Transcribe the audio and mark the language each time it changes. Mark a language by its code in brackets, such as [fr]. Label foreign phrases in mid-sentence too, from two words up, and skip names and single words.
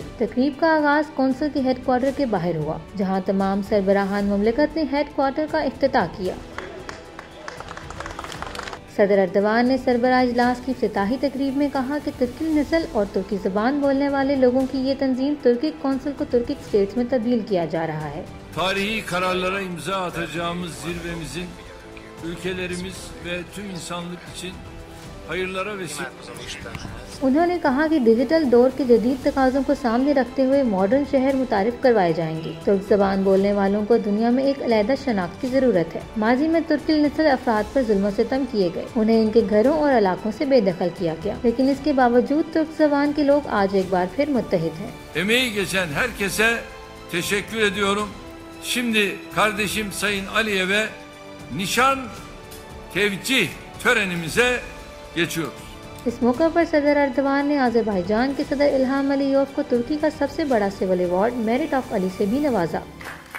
[ur] تقریب کا آغاز کونسل کے ہیڈکوارٹر کے باہر ہوا، جہاں تمام سربراہان مملکت نے ہیڈکوارٹر کا افتتاح کیا. صدر ایردوان نے سربراہ اجلاس کی افتتاحی تقریب میں کہا کہ ترکی نسل اور ترکی زبان بولنے والے لوگوں کی یہ تنظیم ترکی کونسل کو ترکی اسٹیٹس میں تبدیل کیا جا رہا ہے. [tr] Tarihi kararlara imza atacağımız zirvemizin ülkelerimiz ve tüm insanlık için hayırlara vesile। [ur] انہوں نے کہا کہ ڈیجیٹل دور کے جدید تقاضوں کو سامنے رکھتے ہوئے ماڈرن شہر متعارف کروائے جائیں گے. ترک زبان بولنے والوں کو دنیا میں ایک علیحدہ شناخت کی ضرورت ہے. ماضی میں ترکی نسل افراد پر ظلم ستم کیے گئے، انہیں ان کے گھروں اور علاقوں سے بے دخل کیا گیا، لیکن اس کے باوجود ترک زبان کے لوگ آج ایک بار پھر متحد ہیں. [tr] Emeği geçen herkese teşekkür ediyorum. Şimdi kardeşim Sayın Aliyev'e nişan tevcih törenimize geçiyoruz। [ur] اس موقع پر صدر ایردوان نے آذربائیجان کے صدر الہام علییف کو ترکی کا سب سے بڑا [en] civil award Merit of Ali [ur] سے بھی نوازا.